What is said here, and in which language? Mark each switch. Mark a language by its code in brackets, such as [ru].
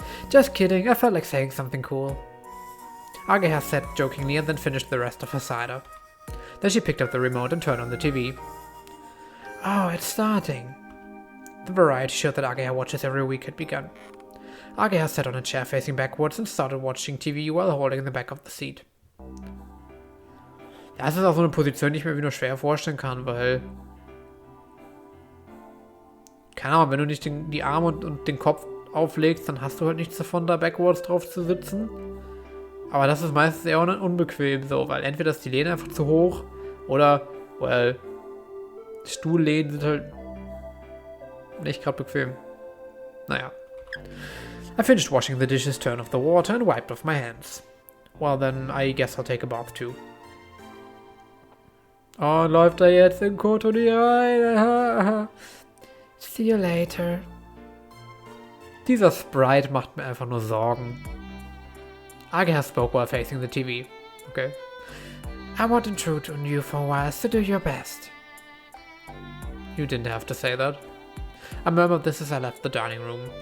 [en] Just kidding, I felt like saying something cool. Ageha said jokingly and then finished the rest of her cider. Then she picked up the remote and turned on the TV. Oh, it's starting. The variety show that Ageha watches every week had begun. Ageha sat on a chair facing backwards and started watching TV while holding the back of the seat. [de] Das ist auch so eine Position, die ich mir wieder schwer vorstellen kann, weil... Keine Ahnung, wenn du nicht die Arme und den Kopf auflegst, dann hast du halt nichts davon, da backwards drauf zu sitzen. Aber das ist meistens eher unbequem so, weil entweder ist die Lehne einfach zu hoch oder, well, Stuhllehnen sind halt nicht gerade bequem. Naja. [en] I finished washing the dishes, turned off the water and wiped off my hands. Well then, I guess I'll take a bath too. [de] Oh, läuft er jetzt in Kotori rein? [en] See you later. [de] Dieser Sprite macht mir einfach nur Sorgen. [en] Ageha spoke while facing the TV. Okay. I won't intrude on you for a while, so do your best. You didn't have to say that. I murmured this as I left the dining room.